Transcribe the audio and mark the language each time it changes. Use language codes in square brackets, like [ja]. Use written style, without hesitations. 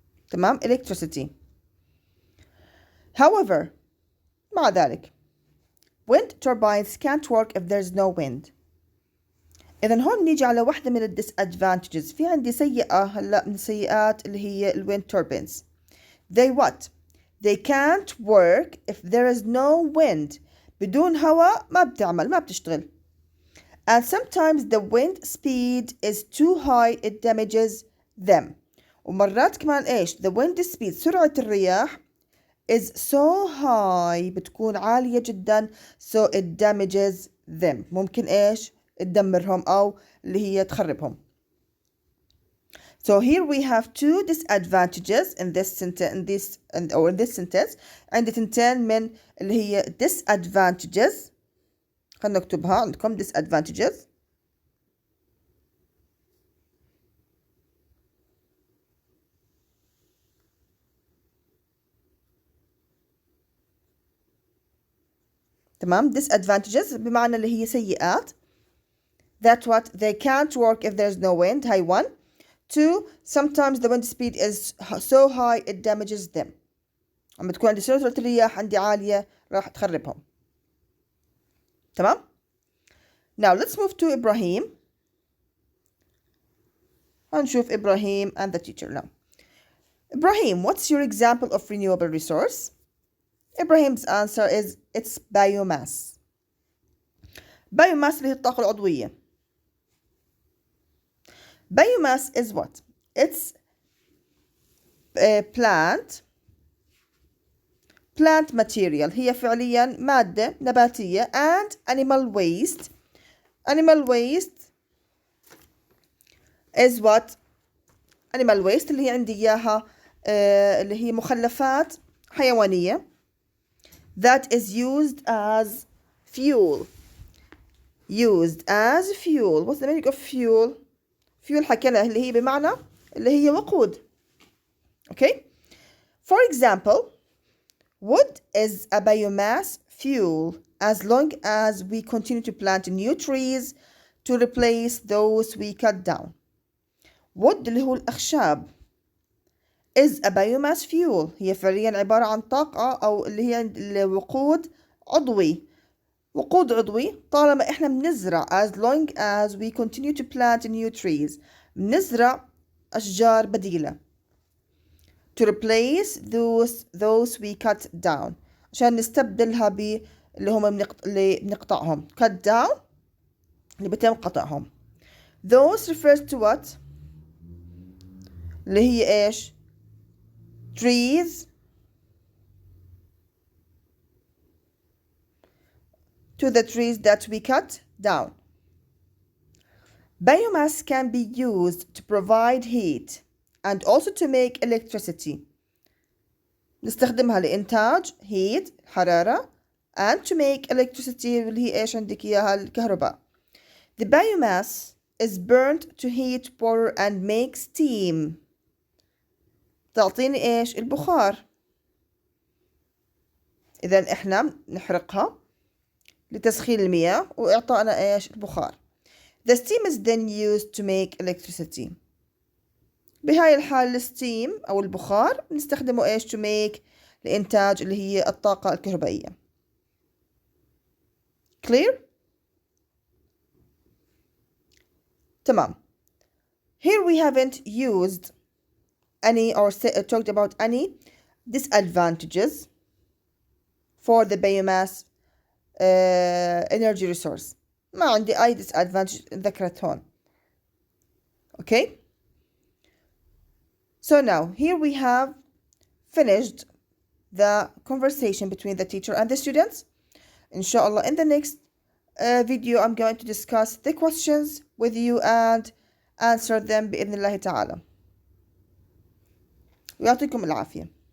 [en] تمام، electricity. However، [ar] مع ذلك [en] wind turbines can't work if there's no wind. [ar] إذا هون نيجي على واحدة من disadvantages. في عندي سيئة هلا من السيئات اللي هي wind turbines. [en] They what? They can't work if there is no wind. [ar] بدون هواء ما بتعمل، ما بتشتغل. [en] And sometimes the wind speed is too high, it damages them. [ar] ومرات كمان إيش؟ [en] The wind speed، [ar] سرعة الرياح [en] is so high، [ar] بتكون عالية جدا، [en] so it damages them. [ar] ممكن إيش؟ تدمرهم أو اللي هي تخربهم. [en] So here we have two disadvantages in this sentence. In this sentence [ar] عندي تنتين من اللي هي disadvantages. خلنا نكتبها عندكم disadvantages. تمام، disadvantages بمعنى اللي هي سيئات. [en] That what? They can't work if there's no wind. هاي one. Two, sometimes the wind speed is so high it damages them. [ar] لما تكون عندي سرعة الرياح عندي عالية راح تخربهم. [en] تمام؟ Now let's move to Ibrahim. [ar] هنشوف [en] إبراهيم and the teacher now. Ibrahim, what's your example of renewable resource? Ibrahim's answer is it's biomass. [ar] Biomass اللي هي الطاقة العضوية. [en] Biomass is what? It's a plant material. [ar] هي فعليا مادة نباتية [en] and animal waste. Animal waste is what? Animal waste [ar] اللي هي عندي إياها اللي هي مخلفات حيوانية [en] that is used as fuel. Used as fuel. What's the meaning of fuel? [ar] Fuel حكينا اللي هي بمعنى اللي هي وقود. [en] Okay? For example, wood is a biomass fuel as long as we continue to plant new trees to replace those we cut down. wood [ar] اللي هو الأخشاب [en] is a biomass fuel. [ar] هي فعليا عبارة عن طاقة أو اللي هي الوقود عضوي. وقود عضوي طالما إحنا بنزرع [en] as long as we continue to plant new trees. [ar] بنزرع أشجار بديلة. [en] To replace those we cut down. [ar] عشان نستبدلها اللي هم اللي بنقطعهم. Cut down اللي بيتم قطعهم. [en] Those refers to what? [ar] اللي هي إيش؟ [en] trees to the trees that we cut down. Biomass can be used to provide heat and also to make electricity. [ar] نستخدمها لإنتاج heat حرارة [en] and to make electricity [ar] اللي هي إيش عندك إياها الكهرباء. [en] The biomass is burnt to heat water and make steam. [ar] تعطيني إيش؟ البخار. إذا إحنا نحرقها لتسخين المياه وإعطائنا إيش؟ البخار. [en] The steam is then used to make electricity. [ar] بهاي الحالة الستيم أو البخار نستخدمه إيش؟ [en] to make [ar] لإنتاج اللي هي الطاقة الكهربائية. [en] Clear؟ تمام. Here we haven't used any or talked about any disadvantages for the biomass energy resource. [ar] ما عندي أي disadvantage ذكرت هون. [en] Okay? So now here we have finished the conversation between the teacher and the students. Inshallah, in the next video I'm going to discuss the questions with you and answer them [ar] بإذن الله تعالى. ويعطيكم العافية.